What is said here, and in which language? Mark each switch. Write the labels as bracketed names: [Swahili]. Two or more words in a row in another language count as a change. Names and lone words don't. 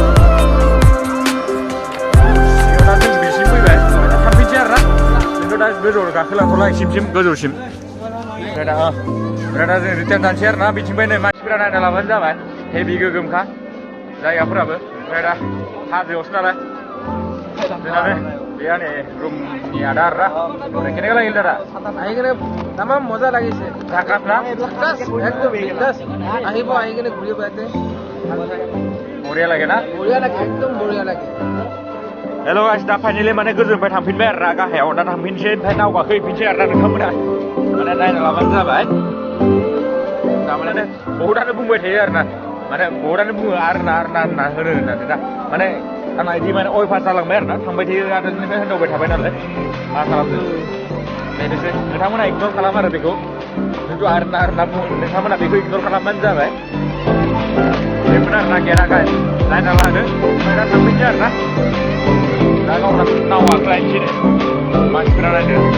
[Bodo] दा जों बेसिम फैबाय थांफिनसै आरो ना जोंथ' दा गोजौआव गाखोलांथ'ला सिम गोजौसिम ओमफ्राय दा जों रिटार्न जानोसै आरो ना बिथिंफ्राय नै मानसिफोरा नायना लाबानो जाबाय हेभि गोगोमखा जायगाफोराबो ओमफ्राय दा हाजोआवसो नालाय जोंनानो बेया नै रुमनि आदा आरो ना [Assamese] কেনেকা লাগিল দাদা আহি কিনে তামাম মজা লাগিছে জাগাত না একদম বিন্দাস আহিব আহি কিনে ঘূৰিব ইয়াতে বঢ়িয়া লাগে না বঢ়িয়া লাগে একদম বঢ়িয়া লাগে [English] hello guys [Bodo] दा फाइनेलि माने गोजौनिफ्राय थांफिनबाय आरो ना गाहायाव दा थांफिनसै ओमफ्राय नाव गाखोहैफिनसै आरो ना नोंथांमोना माने नायना लाबानो जाबाय थारमाने बहुतानो बुंबाय थायो आरो ना माने बहुतानो बुङो आरो ना होनो होननानै दा माने आंना इदि माने अयभास जालांबाय आरो ना थांबाय थायो आरो नोंनिफ्राय होनदावबाय थाबाय नालाय मा खालामनो बेनोसै नोंथांमोना इगनर खालाम आरो बेखौ जिथु आरो ना बुङो नोंथांमोना बेखौ इगनर खालामबानो जाबाय बेफोर आरो ना गेरा गाइस नायना लादो ओमफ्राय दा थांफिनसै आरो ना दा गावना नाव गाखोलायनोसै मानसिफोरा नायदो